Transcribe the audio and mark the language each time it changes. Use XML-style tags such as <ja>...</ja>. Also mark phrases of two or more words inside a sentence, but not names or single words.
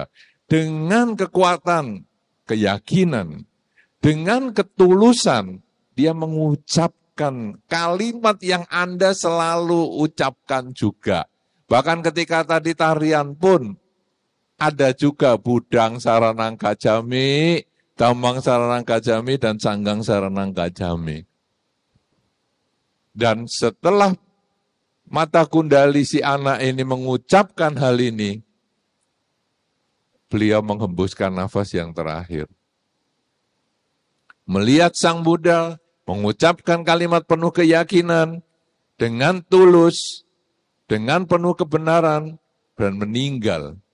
<id>Dengan kekuatan, keyakinan, dengan ketulusan, dia mengucapkan kalimat yang Anda selalu ucapkan juga. Bahkan ketika tadi tarian pun, ada juga</id> <pi>Budang Saranang Gajami, Dhammang Saranang Gajami,</pi> <id>dan</id> <pi>Sanggang Saranang Gajami.</pi> <id>Dan setelah mata kundali si anak ini mengucapkan hal ini, beliau menghembuskan nafas yang terakhir. Melihat Sang Buddha, mengucapkan kalimat penuh keyakinan, dengan tulus, dengan penuh kebenaran, dan meninggal.</id>